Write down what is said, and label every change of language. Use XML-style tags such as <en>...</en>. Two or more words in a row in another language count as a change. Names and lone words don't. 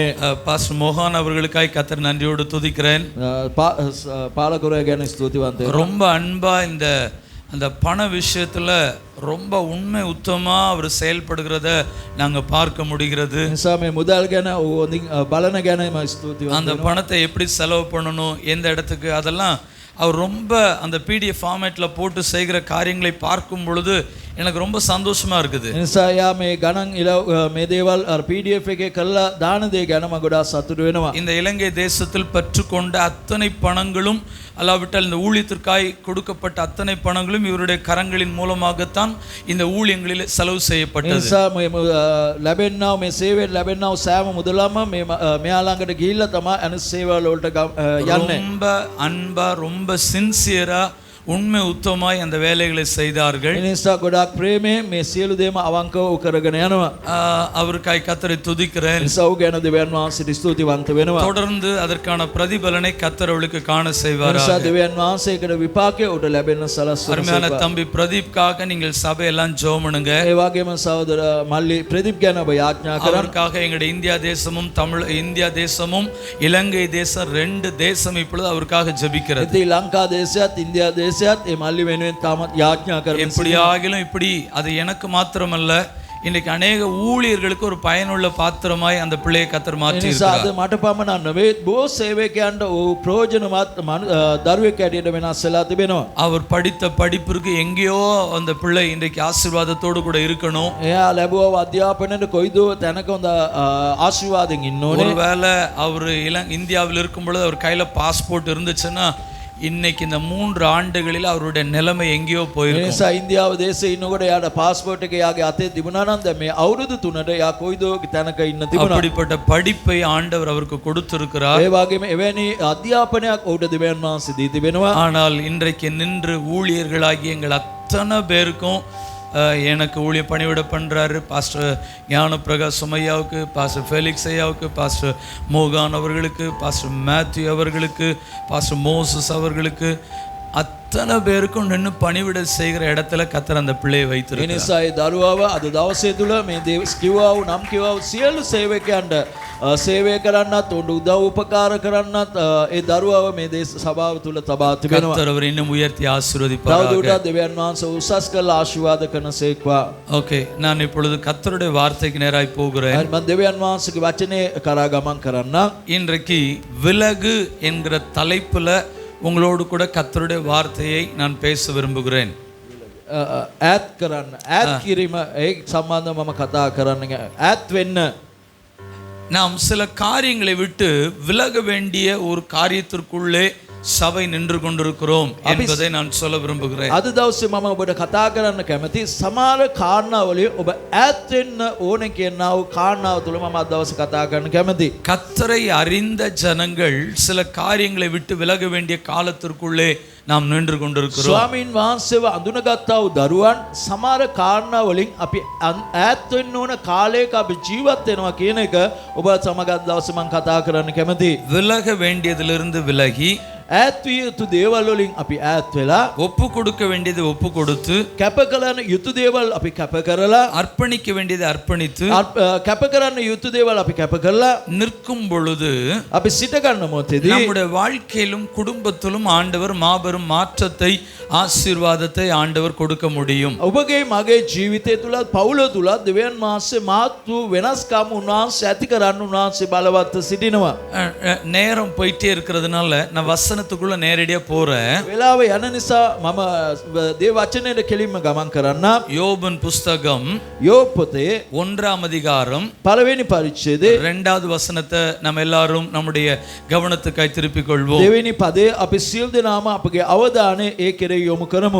<ta>பாஸ்டர் மோகன் அவர்களுக்காய் கர்த்தர் நன்றியோடு துதிக்கிறேன்.</ta> <si>පාලකවරයා ගැන ස්තුතිවන්ත වෙනවා.</si> <ta>ரொம்ப அன்பா இந்த அந்த பண விஷயத்துல ரொம்ப உண்மை உத்தமா அவர் செயல்படுகிறத நாங்க பார்க்க முடிகிறது.</ta> <si>නිසා මේ මුදල් ගැන බලන ගැන මම ස්තුතිවන්ත</si> <ta>அந்த பணத்தை எப்படி செலவு பண்ணணும், எந்த இடத்துக்கு, அதெல்லாம் அவர் ரொம்ப அந்த</ta> <en>PDF format</en> <ta>போட்டு செய்கிற காரியங்களை பார்க்கும் பொழுது எனக்கு ரொம்ப சந்தோஷமா இருக்குது.</ta> <si>නිසා යා මේ ගණන් මේ දේවල් PDF එකේ කළා දාන දේ ගැන මම ගොඩාක් සතුටු වෙනවා.</si> <ta>இந்த இலங்கை தேசத்தில் பெற்றுக்கொண்ட அத்தனை பணங்களும் அல்லாவிட்டால் இந்த ஊழியத்திற்காய் கொடுக்கப்பட்ட அத்தனை பணங்களும் இவருடைய கரங்களின் மூலமாகத்தான் இந்த ஊழியங்களில் செலவு செய்யப்பட்டது.</ta> <si>නිසා මේ ලැබෙන්නා මේ සේවයෙන් ලැබෙන්නා සෑම මුදලම මේ මෙයා ළඟට ගිහිල්ලා තමයි අනිත් සේවවල වලට යන්නේ.</si> <ta>ரொம்ப அன்பா ரொம்ப சின்சியரா உண்மை உத்தமாய் அந்த வேலைகளை செய்தார்கள்.</ta> <si>ඒ නිසා ගොඩාක් ප්‍රේමයෙන් මේ සියලු දේම අවංකව කරගෙන යනවා.</si> <ta>அவருக்காய் கர்த்தரை துதிக்கிறேன்.</ta> <si>නිසා ඔහු ගැන දෙවියන් වහන්සේට ස්තුතිවන්ත වෙනවා.</si> <ta>தொடர்ந்து அதற்கான பிரதிபலனை கர்த்தர் அவளுக்கு காண செய்வாராக.</ta> <si>නිසා දෙවියන් වහන්සේකට විපාකය උට ලැබෙන්න සලස්වන.</si> <ta>அருமையான தம்பி பிரதீப்காக நீங்கள் சபையெல்லாம் ஜெபம் பண்ணுங்க.</ta> <si>ඒ වගේම සහෝදර මල්ලි ප්‍රදීප් ගැන ඔබ යාඥා කරන්න.</si> <ta>அவருக்காக எங்களுடைய இந்தியா தேசமும் இந்தியா தேசமும் இலங்கை தேசம் ரெண்டு தேசம் இப்பொழுது அவருக்காக ஜெபிக்கிறது.</ta> <si>ඉතින් ලංකා දේශයත් ඉන්දියා දේශයත් ඒ මල්ලි වෙනුවෙන් තාමත් යාඥා කරමින්</si> <ta>எப்படியாகிலும் இப்படி அது எனக்கு மாத்திரமல்ல, இன்னைக்கு அநேக ஊழியர்களுக்கு ஒரு பயனுள்ள பாத்திரமாய் அந்த பிள்ளையை கர்த்தர் மாற்றி இருக்கிறார்.</ta> <si>නිසා මට පමණක් නෙවෙයි බොහෝ සේවකයන්ට ප්‍රයෝජනවත් දරුවෙක් ඇටියට වෙනස් වෙලා තිබෙනවා.</si> <ta>அவர் படித்த படிப்பிற்கு எங்கேயோ அந்த பிள்ளை இன்றைக்கு ஆசீர்வாதத்தோடு கூட இருக்கணும்.</ta> <si>එයා ලැබුව අධ්‍යාපනයේ කොයිදෝ තැනක හොඳ ආශිර්වාදයෙන් ඉන්න ඕනේ.</si> <ta>ஒருவேளை அவர் இந்தியாவில் இருக்கும் பொழுது அவர் கையில பாஸ்போர்ட் இருந்துச்சுன்னா இன்னைக்கு இந்த 3 ஆண்டுகளில் அவருடைய நிலைமை எங்கேயோ போயிருக்கும்.</ta> <si>නිසා ඉන්දියාව දේශේ ඉන්නකොට එයාට පාස්පෝර්ට් එක එයාගේ අතේ තිබුණා නම් දැන් මේ අවුරුදු 3ට එයා කොයිදෝ තැනක ඉන්න තිබුණා.</si> <ta>அப்படிப்பட்ட படிப்பை ஆண்டவர் அவருக்கு கொடுத்திருக்கிறார்.</ta> <si>ඒ වගේම එවැනි අධ්‍යාපනයක් ඔහුට දෙවියන් වහන්සේ දී තිබෙනවා.</si> <ta>ஆனால் இன்றைக்கு நின்று ஊழியர்களாகிய எங்கள் அத்தனை பேருக்கும் எனக்கு ஊழிய பணிவிட பண்ணுறாரு பாஸ்டர் ஞானப்பிரகாஷ் சுமையாவுக்கு, பாஸ்டர் ஃபெலிக்ஸ் ஐயாவுக்கு, பாஸ்டர் மோகான் அவர்களுக்கு, பாஸ்டர் மேத்யூ அவர்களுக்கு, பாஸ்டர் மோசஸ் அவர்களுக்கு, அத்தனை பேருக்கும் நின்று பணிவிட செய்கிற இடத்துல கர்த்தர் அந்த பிள்ளையை வைத்திருக்கிறார்.</ta> <si>ඒ නිසා ඒ දරුවව අද දවසේ තුල මේ කිව්වා වූ නම් කිව්වා වූ සියලු සේවකයන්ට සේවය කරන්නත් උඩ උදව් උපකාර කරන්නත් ඒ දරුවව මේ දේශ සභාව තුල තබා තිබෙනවා.</si> <ta>கர்த்தர் அவர் இன்னும் உயர்த்தி ஆசீர்வதிப்பாராக.</ta> <si>තවදුරටත් දෙවියන් වහන්සේ උසස් කළ ආශිර්වාද කරනසේක්වා.</si> <ta>ஓகே, நான் இப்பொழுது கர்த்தருடைய வார்த்தைக்கு நேராய் போகிறேன்.</ta> <si>මම දෙවියන් වහන්සේගේ වචනේ කරා ගමන් කරන්න.</si> <ta>இன்றைக்கு விலகு என்கிற தலைப்புல உங்களோடு கூட கர்த்தருடைய வார்த்தையை நான் பேச விரும்புகிறேன்.</ta> <si>ඈත් කරන්න, ඈත් කිරීම ඒ සම්බන්ධව මම කතා කරන්න. ඈත් වෙන්න.</si> <ta>நாம் சில காரியங்களை விட்டு விலக வேண்டிய ஒரு காரியத்திற்குள்ளே சபை நின்று கொண்டிருக்கிறோம் என்பதை நான் சொல்ல விரும்புகிறேன்.</ta> <si>අද දවසේ මම ඔබට කතා කරන්න කැමති සමහර කාරණාවලින් ඔබ ඈත් වෙන්න ඕනේ කියනා වූ කාරණාව තුල මම අද දවසේ කතා කරන්න කැමති.</si> <ta>கர்த்தரை அறிந்த ஜனங்கள் சில காரியங்களை விட்டு விலக வேண்டிய காலத்திற்குள்ளே நாம் நின்று கொண்டிருக்கிறோம்.</ta> <si>ස්වාමීන් වහන්සේව අඳුනගත්තා වූ දරුවන් සමහර කාරණාවලින් අපි ඈත් වෙන්න ඕන කාලයක අපි ජීවත් වෙනවා කියන එක ඔබ සමග අද දවසේ මම කතා කරන්න කැමතියි.</si> <ta>விலக வேண்டியதிலிருந்து விலகி</ta> <si>ඈත් විය යුතු දේවල් වලින් අපි ඈත් වෙලා</si> <ta>ஒப்பு கொடுக்க வேண்டியதை ஒப்பு கொடுத்து</ta> <si>කැප කරන යුතු දේවල් අපි කැප කරලා</si> <ta>அர்ப்பணிக்க வேண்டியதை அர்ப்பணித்து</ta> <si>කැප කරන්න යුතු දේවල් අපි කැප කරලා</si> <ta>நிற்கும் பொழுது</ta> <si>අපි සිට ගන්න මොහොතේදී</si> <ta>நம்முடைய வாழ்க்கையிலும் குடும்பத்திலும் ஆண்டவர் மாபெரும் மாற்றத்தை ஆசீர்வாதத்தை ஆண்டவர் கொடுக்க முடியும்.</ta> <si>ඔබගේ මගේ ජීවිතය තුලත් පවුල තුලත් දෙවියන් වහන්සේ මාත් වූ වෙනස්කම් උන්වහන්සේ ඇති කරන්න උන්වහන්සේ බලවත් සිටිනවා.</si> <ta>நேரம் போயிட்டே இருக்கிறதுனால நான் வசனம் வசனத்துக்குள்ள நேரடியா போறேன்.</ta> <si>වෙලාව යන නිසා මම දේව වචනයට කෙලින්ම ගමන් කරන්න.</si> <ta>யோபின் புஸ்தகம்</ta> <si>யோப் පොතේ</si> <ta>1ஆம் அதிகாரம்</ta> <si>පළවෙනි පරිච්ඡේදයේ</si> <ta>2வது வசனத்தை நம்ம எல்லாரும் நம்முடைய கவனத்துக்காய் திருப்பிக் கொள்வோம்.</ta> <si>දෙවෙනි පදයේ අපි සියලු දෙනාම අපගේ අවධානය ඒ කෙරෙහි යොමු කරමු.</si>